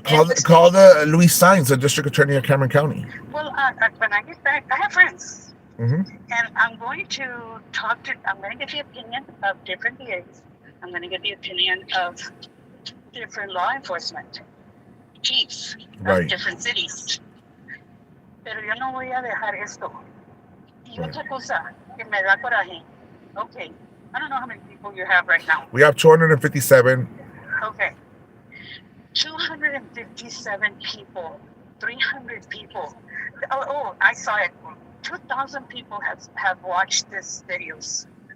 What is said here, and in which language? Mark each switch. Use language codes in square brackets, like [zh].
[en] Call the Luis Saenz, the district attorney of Cameron County. Well, when I get back, I have friends. Mm-hmm. And I'm going to get the opinion of different DAs. I'm going to get the opinion of different law enforcement chiefs of different cities. [es] Pero yo no voy a dejar esto. Y otra cosa que me da coraje. [en] Okay, I don't know how many people you have right now. We have 257. Okay. 257 people, 300 people. Oh, I saw it. 2,000 people have watched this videos.